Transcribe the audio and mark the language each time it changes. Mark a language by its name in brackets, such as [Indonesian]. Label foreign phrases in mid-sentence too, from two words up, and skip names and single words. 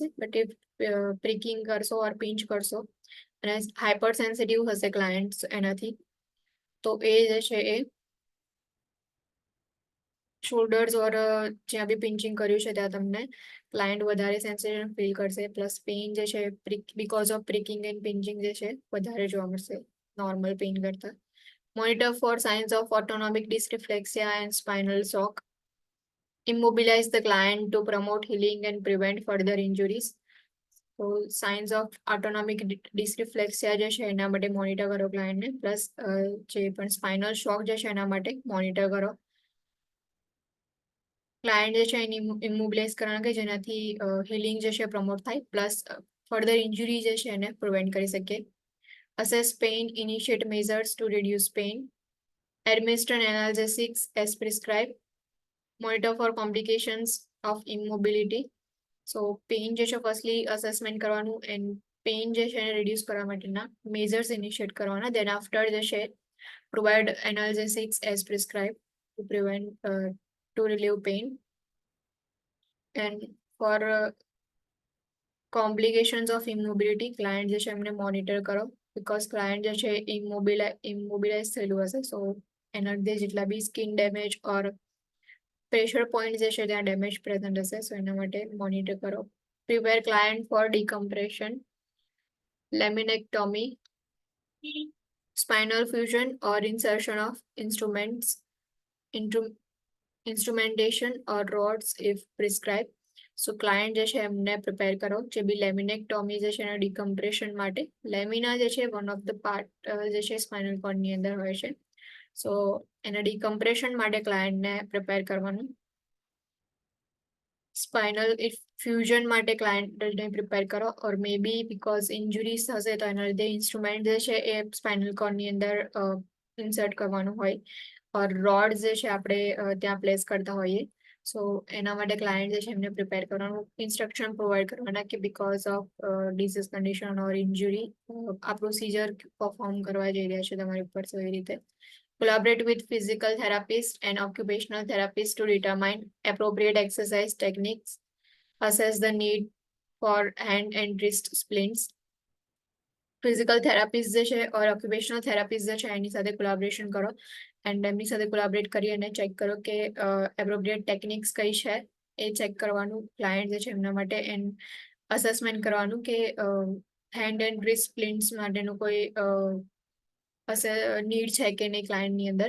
[English] But if pricking [Gujarati] કરશો [English] or pinch [Gujarati] કરશો અને [English] hyper sensitive [Gujarati] હશે ક્લાયન્ટ એનાથી તો એ જે છે એ [English] shoulders or [Gujarati] જ્યાં બી પિંચિંગ કર્યું છે ત્યાં તમને ક્લાયન્ટ વધારે [English] sensation feel [Gujarati] કરશે [English] plus pain [Gujarati] જે છે [English] because of pricking and pinching [Gujarati] જે છે વધારે જોવા મળશે [English] normal pain [Gujarati] કરતા. [English] Monitor for signs of autonomic dysreflexia and spinal shock. Immobilize the client to promote healing and prevent further injuries. So signs of autonomic dysreflexia [Gujarati] જે છે એના માટે મોનિટર કરો ક્લાયન્ટને પ્લસ જે પણ [English] spinal shock [Gujarati] જે છે એના માટે મોનિટર કરો. ક્લાયન્ટ જે છે એની ઇમોબિલાઇઝ કરવાનું કે જેનાથી હિલિંગ જે છે પ્રમોટ થાય [English] plus further injury [Gujarati] જે છે એને પ્રિવેન્ટ કરી શકીએ. [English] Assess pain, initiate measures to reduce pain. Administer analgesics as prescribed. Monitor for complications of immobility. So pain [Gujarati] જે છે [English] firstly assessment [Gujarati] કરવાનું [English] and pain [Gujarati] જે છે એને રિડ્યુસ કરવા માટેના [English] measures initiate [Gujarati] કરવાના. [English] then after [Gujarati] જે છે [English] provide analgesics as prescribe to prevent to relieve pain. and for complications of immobility client [Gujarati] જે છે એમને મોનિટર કરો, બીકોઝ ક્લાયન્ટ જે છે ઇમોબિલાઇઝ થયેલું હશે, સો એના લીધે જેટલા બી [English] skin damage or pressure point [Gujarati] જે છે ત્યાં ડેમેજ પ્રેઝન્ટ હશે, સો એના માટે મોનિટર કરો. [English] prepare client for decompression, laminectomy, spinal fusion or insertion of instrumentation or rods if prescribed. [Gujarati] સો ક્લાયન્ટ જે છે એમને પ્રિપેર કરો જે બી લેમિનેક્ટોમી જે છે એના ડિકમ્પ્રેશન માટે. લેમિના જે છે [English] one of the part [Gujarati] જે છે સ્પાઇનલ કોર્ડની અંદર હોય છે, સો એના ડિકમ્પ્રેશન માટે ક્લાયન્ટને પ્રિપેર કરવાનું. [English] spinal fusion [Gujarati] માટે ક્લાયન્ટને પ્રિપેર કરો, [English] or may be because injuries [Gujarati] થશે તો એના લીધે ઇન્સ્ટ્રુમેન્ટ જે છે એ સ્પાઇનલ કોર્ડની અંદર ઇન્સર્ટ કરવાનું હોય, ઓર રોડ જે છે આપણે ત્યાં પ્લેસ કરતા હોઈએ, સો એના માટે ક્લાયન્ટ જે છે એમને પ્રિપેર કરવાનું, [English] instruction provide [Gujarati] કરવાના કે [English] because of disease condition or injury [Gujarati] આ [English] procedure perform [Gujarati] કરવા જઈ રહ્યા છે તમારી ઉપર, સો એ રીતે. [English] Collaborate with physical therapist and occupational therapist to determine appropriate exercise techniques. Assess the need for hand and wrist splints. physical therapist [Gujarati] જે છે [English] or occupational therapist [Gujarati] જે છે એની સાથે કોલાબોરેશન કરો એન્ડ એમની સાથે કોલાબોરેટ કરી અને ચેક કરો કે [English] appropriate techniques [Gujarati] કઈ છે એ ચેક કરવાનું ક્લાયન્ટ જે છે એમના માટે, [English] and assessment [Gujarati] કરવાનું કે [English] hand and wrist splints [Gujarati] માટેનું કોઈ નીડ છે કે નહીં ક્લાયન્ટની અંદર.